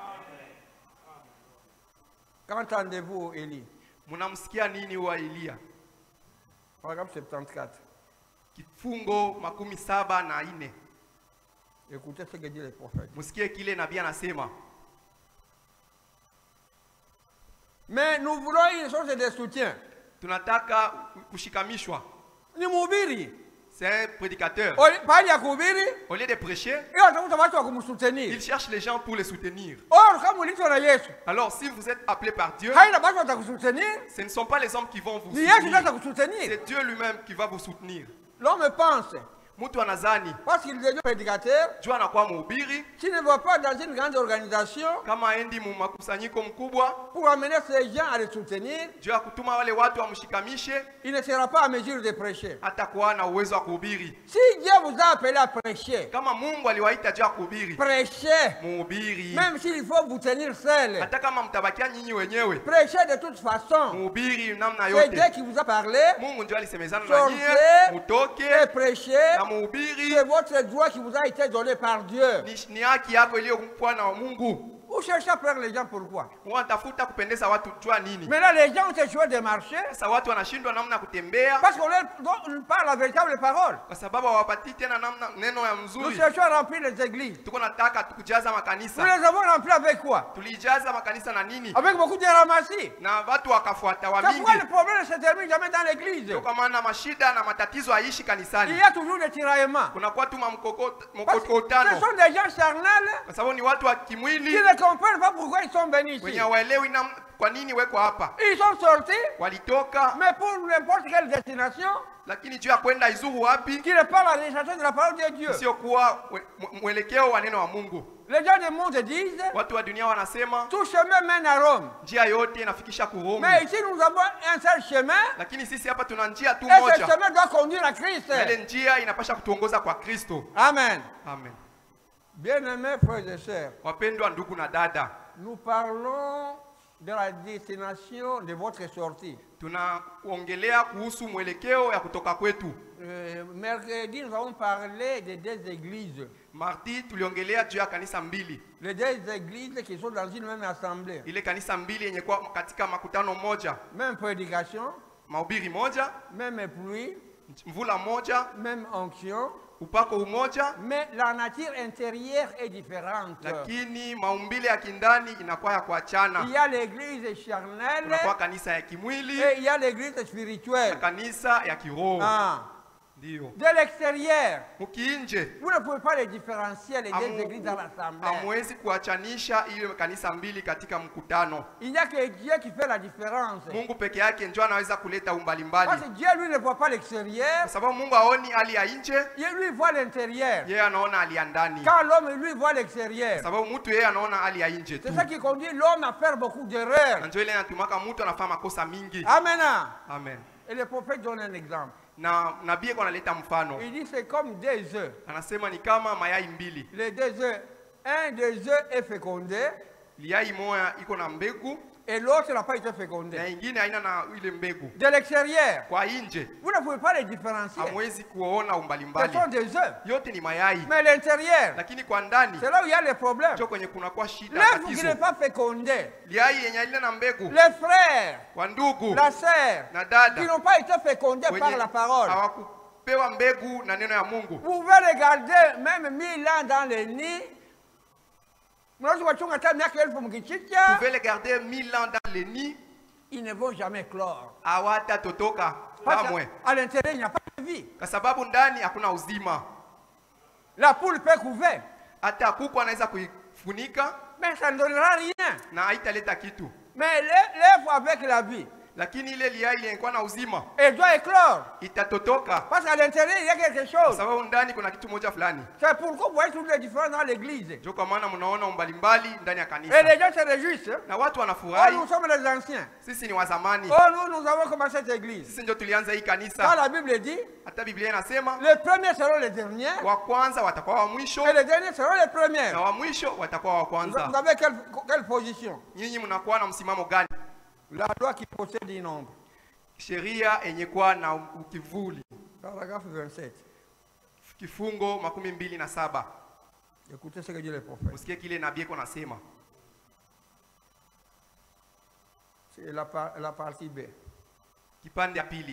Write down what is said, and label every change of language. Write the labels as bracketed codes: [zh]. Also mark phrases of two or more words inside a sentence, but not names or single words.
[fr] Qu'entendez-vous, Élie? [sw] Mnamsikia nini wa Elia? [fr] Paragraphe 74. [sw] Kifungo 74. [fr] Écoutez ce que dit le prophète. [sw] Msikie kile nabii anasema. [fr] Mais nous voulons une source de soutien. [sw] Tunataka kushikamishwa. Ni mhubiri. [fr] C'est un prédicateur. [sw] Pali ya kuhubiri, [fr] Au lieu de prêcher, [sw] hiyo atafuta watu wa kumsoutenir. [fr] il cherche les gens pour les soutenir. Or, [sw] kama uliitwa na Yesu, [fr] Alors si vous êtes appelé par Dieu, [sw] haina watu watakusoutenir, [fr] ce ne sont pas les hommes qui vont vous [sw] ni Yesu ndiye [fr] soutenir. [sw] atakusoutenir. [fr] C'est Dieu lui-même qui va vous soutenir. L'homme pense, [sw] Mtu anazani [fr] parce qu'il devient prédicateur, [sw] Dieu anakuwa mhubiri, [fr] s'il ne va pas dans une grande organisation [sw] kama aendi mu makusanyiko mkubwa, [fr] pour amener ces gens à le soutenir, [sw] Dieu akutuma wale watu wamshikamishe, [fr] il ne sera pas à mesure de prêcher. [sw] hatakuwa na uwezo wa kuhubiri. [fr] Si Dieu vous a appelé à prêcher, [sw] Kama Mungu aliwaita Dieu kuhubiri, [fr] prêchez, [sw] mhubiri. [fr] même s'il faut vous tenir seul. [sw] Hata kama mtabakia nyinyi wenyewe, [fr] Prêchez de toute façon. [sw] mhubiri namna [fr] C'est Dieu [sw] yote. [fr] qui vous a parlé. [sw] Mungu ndio alisemezana na [fr] Sortez [sw] nyinyi, [fr] et [sw] mutoke [fr] prêchez. [sw] na mhubiri. [fr] C'est votre droit qui vous a été donné par Dieu. [sw] Ni haki yako iliyokuwa na Mungu. [fr] Vous cherchez à plaire les gens pourquoi? [sw] Unatafuta kupendeza watu jua nini? [fr] Maintenant, les gens ont échoué de marcher [sw] Sasa watu wanashindwa namna ya kutembea [fr] parce qu'on leur parle la véritable parole. [sw] kwa sababu hawapati tena namna neno ya [fr] Nous [sw] mzuri. [fr] cherchons à remplir les églises. [sw] Tuko nataka tukujaza [fr] Nous [sw] makanisa. [fr] les avons remplis avec quoi? [sw] Tulijaza makanisa na nini? [fr] Avec beaucoup de ramassis. [sw] Na watu wakafuata wa [fr] C'est pourquoi [sw] mingi. [fr] le problème ne se termine jamais dans l'église. [sw] Ndio kwa maana mashida na matatizo haishi [fr] Il [sw] kanisani. [fr] y a toujours des tiraillements. [sw] Kuna kwa tu [fr] Parce que ce [sw] mkokotano. [fr] sont des gens charnels [sw] Kwa sababu ni watu wa [fr] qui [sw] kimwili [fr] ne comprennent pas pourquoi ils sont bénis ici. [sw] wenye hawaelewi kwa nini weko hapa? [fr] Ils sont sortis, [sw] Walitoka, [fr] mais pour n'importe quelle destination, [sw] lakini juu ya kwenda izuru wapi? [fr] qui n'est pas la destination de la parole de Dieu. [sw] Sio kuwa mwelekeo wa neno wa Mungu. [fr] Les gens du monde disent, [sw] Watu wa dunia wanasema [fr] tout chemin mène à Rome. [sw] njia yote inafikisha ku Rome. [fr] Mais ici, nous avons un seul chemin, [sw] Lakini sisi hapa tuna njia tu [fr] et ce [sw] moja. [fr] chemin doit conduire à Christ. [sw] Na ile njia inapasha kutuongoza kwa Kristo. [fr] Amen. [sw] Amen. [fr] Bien-aimés frères et sœurs, [sw] Wapendwa ndugu na dada, [fr] nous parlons de la destination de votre sortie. [sw] tunaongelea kuhusu mwelekeo ya kutoka kwetu. [fr] Mercredi, nous avons parlé de deux églises. [sw] Mardi tuliongelea juu ya kanisa mbili. [fr] Les deux églises qui sont dans une même assemblée. [sw] Ile kanisa mbili yenye kwa katika makutano moja, [fr] Même prédication, [sw] mahubiri moja, [fr] même pluie, [sw] mvula moja, [fr] même onction, [sw] upako umoja, [fr] mais la nature intérieure est différente. [sw] lakini maumbile ya kindani inakuwa ya kuachana. [fr] Il y a l'église charnelle [sw] Kunakuwa kanisa ya kimwili [fr] et il y a l'église [sw] na [fr] spirituelle. [sw] kanisa ya kiroho. Ah. Ndio. [fr] De l'extérieur, [sw] Mukiinje [fr] vous ne pouvez pas les différencier les deux églises dans l'assemblée. [sw] hamwezi kuachanisha ile kanisa mbili katika mkutano. [fr] Il n'y a que Dieu qui fait la différence. [sw] Mungu peke yake ndio anaweza kuleta [fr] Parce [sw] umbalimbali. [fr] que Dieu, lui, ne voit pas l'extérieur. [sw] Kwa sababu Mungu haoni hali ya nje, [fr] Lui, il voit l'intérieur. [sw] yeye anaona hali ya ndani. [fr] Quand l'homme, lui, voit l'extérieur. [sw] Kwa sababu mtu yeye anaona hali ya nje tu. [fr] C'est ça qui conduit l'homme à faire beaucoup d'erreurs. [sw] Na ndio ile inatumaka mtu anafanya makosa mingi. [fr] Amen. [sw] Amen. [fr] Et le prophète donne un exemple. [sw] Na nabii kwa analeta mfano. [fr] Il dit c'est comme deux œufs. [sw] Anasema ni kama mayai mbili. [fr] Les deux œufs, un des œufs est fécondé [sw] Yai moja iko na mbegu [fr] et l'autre n'a pas été [sw] na [fr] fécondé. [sw] ingine haina na ile mbegu. [fr] De l'extérieur, [sw] Kwa nje [fr] vous ne pouvez pas les différencier. [sw] hamwezi kuona [fr] Ce [sw] umbalimbali. [fr] sont des œufs. [sw] Yote ni mayai. [fr] Mais l'intérieur, [sw] Lakini kwa ndani [fr] c'est là où il y a les problèmes. [sw] ndio kwenye kunakuwa shida, [fr] L'œuf qui [sw] tatizo. [fr] n'est pas fécondé, [sw] Yai yenye haina na mbegu, [fr] les frères, [sw] kwa ndugu [fr] la sœur, [sw] na [fr] qui [sw] dada [fr] n'ont pas été fécondés par [sw] wenye [fr] la parole. [sw] hawakupewa mbegu na neno ya Mungu. [fr] Vous pouvez regarder même 1000 ans dans les nids. Vous pouvez les garder 1000 ans dans les nids, Ils ne vont jamais clore. [sw] hawatatotoka [fr] Parce [sw] kamwe, [fr] qu'à l'intérieur, il n'y a pas de vie. [sw] kwa sababu ndani hakuna uzima. [fr] La poule peut couver, [sw] Hata kuku anaweza kuifunika [fr] mais ça ne donnera rien. [sw] na haitaleta kitu, [fr] Mais l'œuf avec la vie, [sw] lakini ile liai ilikuwa na uzima [fr] elle doit éclore. [sw] itatotoka, [fr] Parce qu'à l'intérieur, il y a quelque [sw] kwa [fr] chose. [sw] sababu ndani kuna kitu moja fulani. [fr] C'est pourquoi vous voyez toutes les différences dans l'église. [sw] Ndio kwa maana mnaona umbalimbali ndani ya [fr] Et [sw] kanisa, [fr] les gens se réjouissent. [sw] na watu [fr] Oh, [sw] wanafurahi. [fr] nous sommes les anciens. [sw] Sisi ni wa zamani, [fr] Oh, nous avons commencé cette église. [sw] sisi ndio tulianza hii [fr] Quand [sw] kanisa. [fr] la Bible dit, [sw] Hata Biblia inasema [fr] les premiers seront les derniers, [sw] wa kwanza watakuwa wa mwisho [fr] et les derniers seront les premiers. [sw] na wa mwisho watakuwa wa [fr] Vous [sw] kwanza. [fr] avez quelle position? [sw] Nyinyi mnakuwa na msimamo gani? [fr] La loi qui possède un nombre. [sw] Sheria yenye kuwa na ukivuli, [fr] Paragraphe 27. [sw] kifungo 27. [fr] Écoutez ce que dit le prophète. [sw] Usikie kile nabii iko nasema. [fr] C'est la partie B. [sw] Kipande ya pili